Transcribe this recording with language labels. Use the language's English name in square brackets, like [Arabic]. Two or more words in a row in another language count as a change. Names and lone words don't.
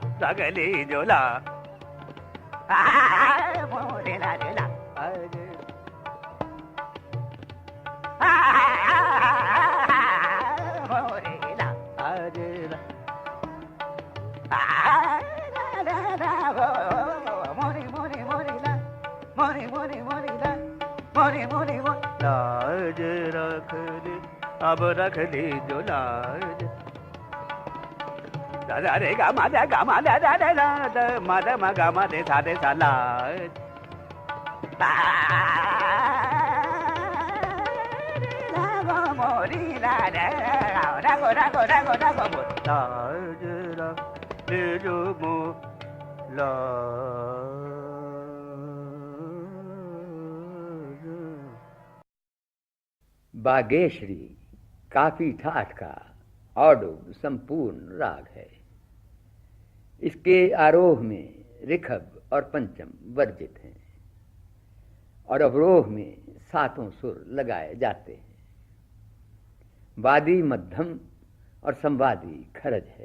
[Hindi] गली झोला मोरेला रेला मोरेला आरेला मोरे मोरे मोरेला मोरे मोरे मोरेला मोरे मोरे लाज रख ले अब रख ले जो लाज दादा रे गा मा दा दा दा दा मा दा मा गा मा दे सा लाज मोरी ला रे रागो रागो रागो रागो लाज रख ले जो मो लाज। बागेश्वरी काफी ठाठ का औडुग संपूर्ण राग है। इसके आरोह में ऋखभ और पंचम वर्जित हैं और अवरोह में सातों सुर लगाए जाते हैं। वादी मध्यम और संवादी खरज है।